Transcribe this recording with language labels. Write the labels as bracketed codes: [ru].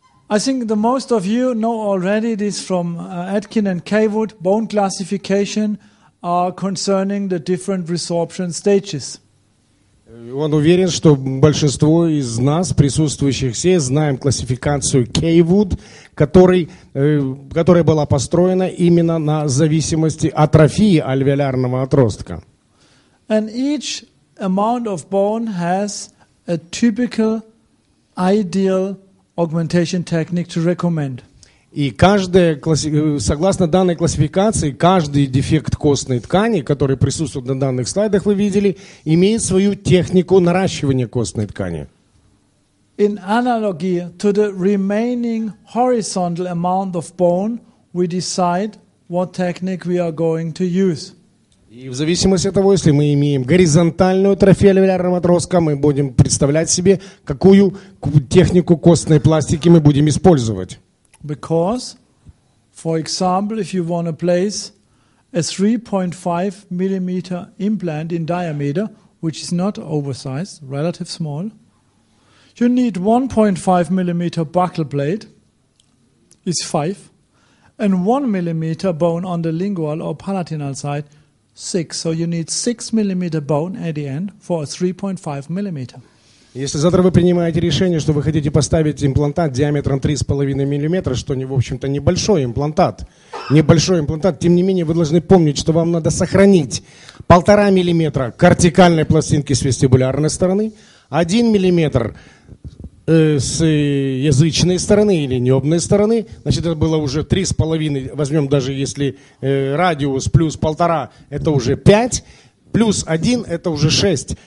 [en] I think the most of you know already this from Atkin and Kaywood, bone classification concerning the different resorption stages. [ru] Он уверен, что большинство из нас, присутствующих здесь, знаем классификацию Kaywood, которая была построена именно на зависимости атрофии альвеолярного отростка. [en] And each amount of bone has a typical ideal augmentation technique to recommend. [ru] И согласно данной классификации, каждый дефект костной ткани, который присутствует на данных слайдах, вы видели, имеет свою технику наращивания костной ткани. [en] In analogy to the remaining horizontal amount of bone, we decide what technique we are going to use. [ru] И в зависимости от того, если мы имеем горизонтальную атрофию альвеолярного отростка, мы будем представлять себе, какую технику костной пластики мы будем использовать. [en] Because, for example, if you want to place a 3.5 millimeter implant in diameter, which is not oversized, relatively small, you need 1.5 millimeter buccal blade, is 5, and 1 millimeter bone on the lingual or palatinal side, 6. So you need 6 millimeter bone at the end for a 3.5 millimeter. [ru] Если завтра вы принимаете решение, что вы хотите поставить имплантат диаметром 3,5 мм, что, в общем-то, небольшой имплантат, тем не менее, вы должны помнить, что вам надо сохранить 1,5 мм кортикальной пластинки с вестибулярной стороны, 1 мм с язычной стороны или небной стороны, значит, это было уже 3,5, возьмем даже если радиус плюс 1,5, это уже 5, плюс 1 это уже 6.